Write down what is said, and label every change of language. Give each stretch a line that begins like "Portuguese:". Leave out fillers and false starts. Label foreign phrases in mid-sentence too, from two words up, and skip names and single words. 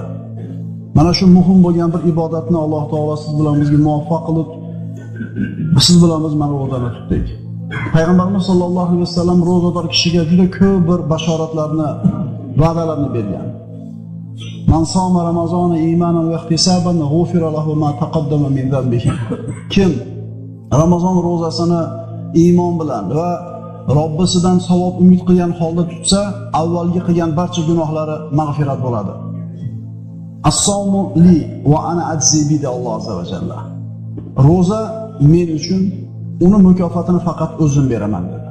Uzbek: Mana shu muhim bo'lgan bir ibodatni Alloh taolo siz bilan bizga muvaffaq qilib, siz bilan biz mana ro'zani tutdik. Payg'ambarimiz
Arabic: صلى الله عليه وسلم
Uzbek: ro'zador kishiga juda ko'p bir bashoratlarni, va'dalarni bergan.
Arabic: من صام رمضان إيمانا واحتسابا غفر له ما تقدم من ذنبه.
Uzbek: Kim Ramazon ro'zasini iymon bilan va Robbisidan savob umid qilgan holda tutsa, avvalgi qilgan barcha gunohlari mag'firat bo'ladi.
Arabic: الصوم لي وأنا أجزي به الله عز وجل.
Uzbek: Ro'za men uchun, uni mukofotini faqat o'zim beraman dedi.